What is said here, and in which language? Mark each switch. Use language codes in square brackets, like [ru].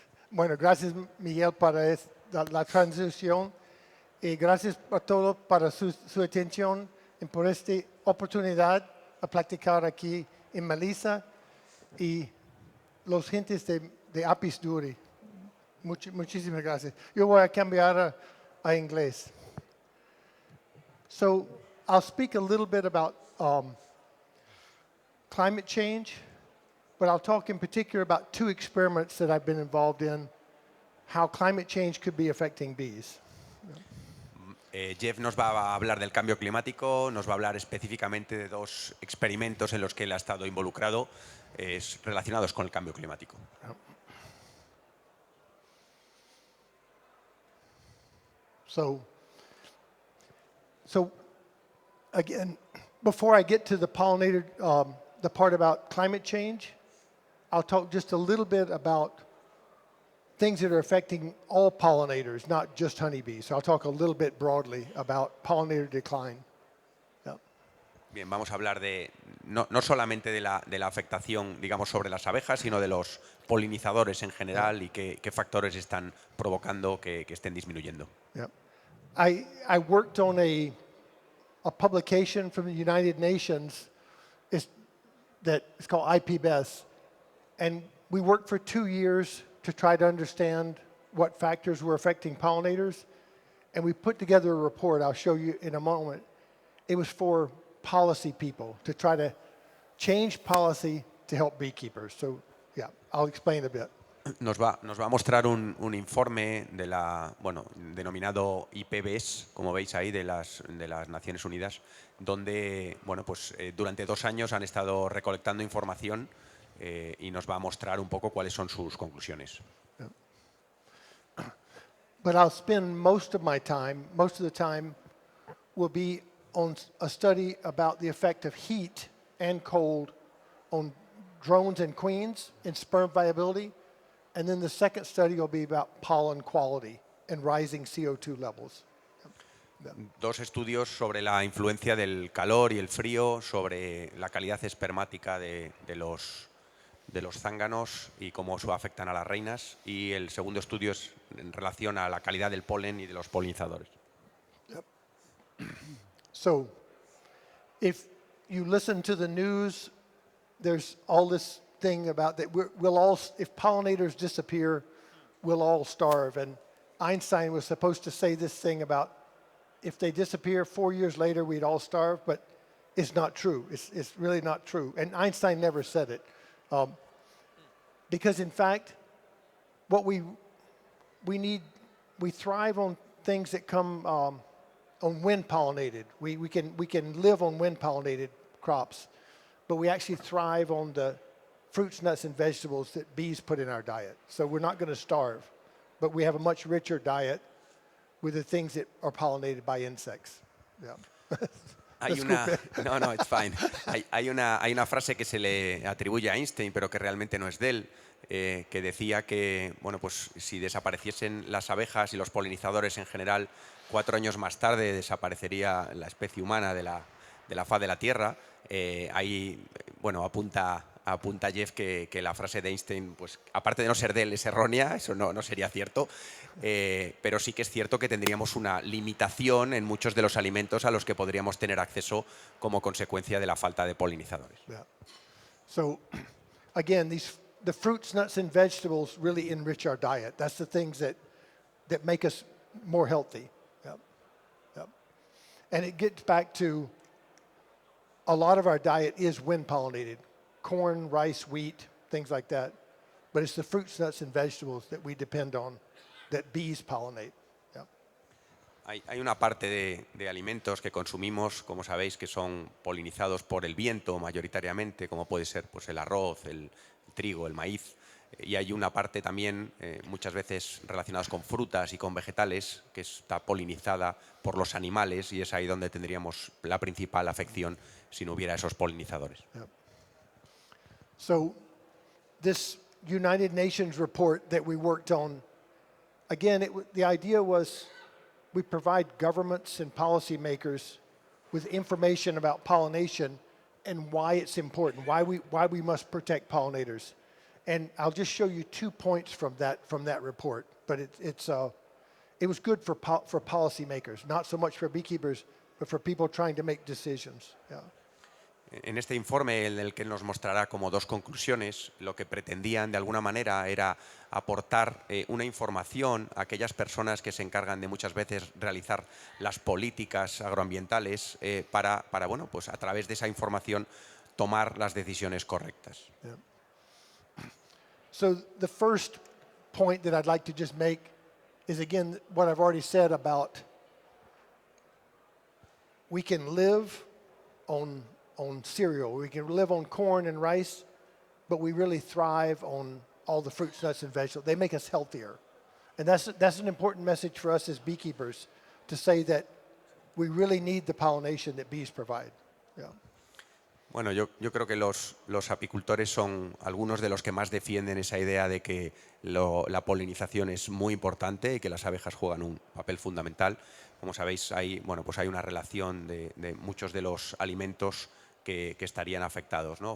[es] Bueno, gracias Miguel para la transición y gracias a todos para su atención y por esta oportunidad a platicar aquí en Melissa y los gentes de Apis Duri. Muchísimas gracias. Yo voy a cambiar a inglés. [en] So I'll speak a little bit about climate change, but I'll talk in particular about two experiments that I've been involved in, how climate change could be affecting bees. [es] Jeff nos va a hablar del cambio climático, nos va a hablar específicamente de dos experimentos en los que él ha estado involucrado relacionados con el cambio climático. [en] So again, before I get to the pollinator, the part about climate change, I'll talk just a little bit about things that are affecting all pollinators, not just honeybees. So I'll talk a little bit broadly about pollinator decline. [es] Bien, vamos a hablar no solamente de la afectación, digamos, sobre las abejas, sino de los polinizadores en general y qué factores están provocando que estén disminuyendo. [en] Yeah. I worked on a publication from the United Nations that is called IPBES, and we worked for 2 years to try to understand what factors were affecting pollinators, and we put together a report I'll show you in a moment. It was for policy people to try to change policy to help beekeepers. So yeah, I'll explain a bit. [es] Nos va a mostrar un informe denominado IPBES, como veis ahí, de las Naciones Unidas, donde durante 2 años han estado recolectando información y nos va a mostrar un poco cuáles son sus conclusiones. [en] But I'll spend most of the time will be on a study about the effect of heat and cold on drones and queens and sperm viability. And then the second study will be about pollen quality and rising CO2 levels. [es] 2 estudios sobre la influencia del calor y el frío sobre la calidad espermática de los zánganos y cómo eso afectan a las reinas. Y el segundo estudio es en relación a la calidad del polen y de los polinizadores. [en] Yep. So, if you listen to the news, there's all this thing about that if pollinators disappear, we'll all starve. And Einstein was supposed to say this thing about if they disappear 4 years later, we'd all starve, but it's not true. It's really not true. And Einstein never said it. Because in fact, what we thrive on things that come on wind pollinated. We can live on wind pollinated crops, but we actually thrive on the fruits, nuts, and vegetables that bees put in our diet. So we're not going to starve, but we have a much richer diet with the things that are pollinated by insects. Yeah. No, it's fine. [es] Hay una frase que se le atribuye a Einstein, pero que realmente no es de él, que decía que si desapareciesen las abejas y los polinizadores en general, 4 años más tarde desaparecería la especie humana de la faz de la Tierra. Ahí apunta Jeff que la frase de Einstein, pues aparte de no ser de él, es errónea, eso no sería cierto, pero sí que es cierto que tendríamos una limitación en muchos de los alimentos a los que podríamos tener acceso como consecuencia de la falta de polinizadores. [en] Yeah. So, again, the fruits, nuts, and vegetables really enrich our diet. That's the things that make us more healthy. Yep. Yep. And it gets back to a lot of our diet is wind pollinated. Corn, rice, wheat, things like that. But it's the fruits, nuts, and vegetables that we depend on that bees pollinate. Yeah. [es] Hay una parte de alimentos que consumimos, como sabéis, que son polinizados por el viento mayoritariamente, como puede ser pues, el arroz, el trigo, el maíz. Y hay una parte también, muchas veces relacionadas con frutas y con vegetales, que está polinizada por los animales y es ahí donde tendríamos la principal afección si no hubiera esos polinizadores. [en] Yeah. So this United Nations report that we worked on again, the idea was we provide governments and policymakers with information about pollination and why it's important, why we must protect pollinators. And I'll just show you 2 points from that report. But it was good for policymakers, not so much for beekeepers, but for people trying to make decisions. Yeah. [es] En este informe, en el que nos mostrará como dos conclusiones, lo que pretendían de alguna manera era aportar una información a aquellas personas que se encargan de muchas veces realizar las políticas agroambientales para bueno, pues a través de esa información tomar las decisiones correctas. [en] Yeah. So the first point that I'd like to just make is, again, what I've already said about we can live on cereal, we can live on corn and rice, but we really thrive on all the fruits, nuts, and vegetables. They make us healthier. And that's an important message for us as beekeepers, to say that we really need the pollination that bees provide. Yeah. [es] Bueno, yo creo que los apicultores son algunos de los que más defienden esa idea de que la polinización es muy importante y que las abejas juegan un papel fundamental. Como sabéis, bueno, pues hay una relación de muchos de los alimentos que estarían afectados, ¿no?